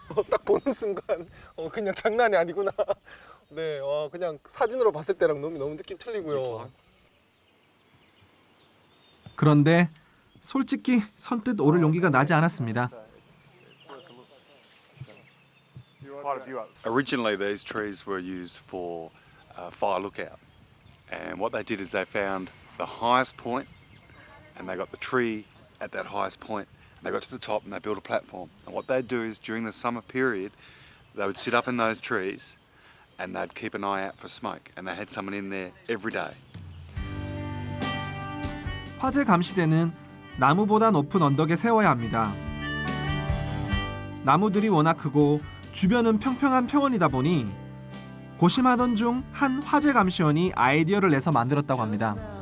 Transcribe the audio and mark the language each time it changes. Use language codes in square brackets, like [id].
[ko] 딱 보는 순간 그냥 장난이 아니구나. 네, 그냥 사진으로 봤을 때랑 너무 느낌 틀리고요. 그런데 솔직히 선뜻 오를 용기가 나지 않았습니다. [en] Originally, these trees were used for fire lookout, and what they did is they found the highest point, and they got the tree at that highest point. And they got to the top, and they built a platform. And what they do is during the summer period, they would sit up in those trees and they'd keep an eye out for smoke, and they had someone in there every day. [ko] 화재 감시대는 나무보다 높은 언덕에 세워야 합니다. 나무들이 워낙 크고 주변은 평평한 평원이다 보니 고심하던 중 한 화재 감시원이 아이디어를 내서 만들었다고 합니다.